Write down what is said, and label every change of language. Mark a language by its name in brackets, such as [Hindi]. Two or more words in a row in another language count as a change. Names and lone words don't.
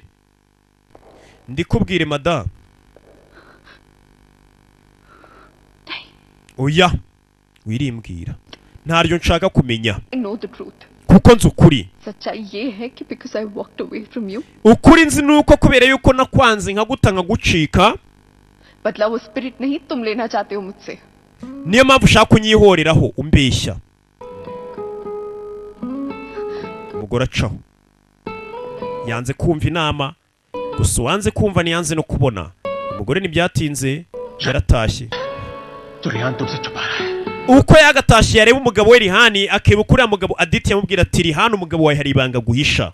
[Kinyarwanda] Ndikubwire madam. Oya, wirimbwira. Ntaryo nshaka kumenya. Kuko nzi ukuri. Ukuri nzi nuko kubera yuko nakwanze nkaguta nkagucika. [Hindi] बदला वो स्पिरिट नहीं तुम लेना चाहते हो मुझसे. [Kinyarwanda] Niyo mpamvu ushaka kunyihoreraho umbeshya. Umugore acaho. Yanze kumva inama, gusa wanze kumva niyanze no kubona. Umugore ntibyatinze yaratashye. Uko yagatashye yareba umugabo we Rihani, akeba kuri ya mugabo Aditya yamubwira ati Rihani umugabo wawe hari ibanga guhisha.